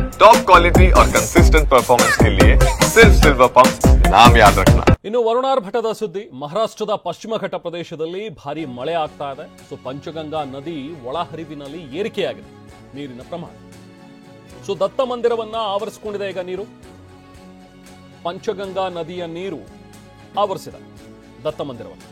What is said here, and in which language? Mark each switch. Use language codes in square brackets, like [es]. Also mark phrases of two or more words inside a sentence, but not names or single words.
[en] top quality [hi] और [en] consistent performance [hi] के लिए सिर्फ सिल्वर पंप नाम याद रखना। [kn] ಇನ್ನು ವರುಣಾರ್ಭಟದ ಸುದ್ದಿ. ಮಹಾರಾಷ್ಟ್ರದ ಪಶ್ಚಿಮ ಘಟ್ಟ ಪ್ರದೇಶದಲ್ಲಿ ಭಾರಿ ಮಳೆ ಆಗ್ತಾ ಇದೆ. ಸೊ ಪಂಚಗಂಗಾ ನದಿ ಒಳಹರಿವಿನಲ್ಲಿ ಏರಿಕೆಯಾಗಿದೆ ನೀರಿನ ಪ್ರಮಾಣ. ಸೊ ದತ್ತ ಮಂದಿರವನ್ನ ಆವರಿಸಿಕೊಂಡಿದೆ ಈಗ ನೀರು. ಪಂಚಗಂಗಾ ನದಿಯ ನೀರು ಆವರಿಸಿದೆ ದತ್ತ ಮಂದಿರವನ್ನು.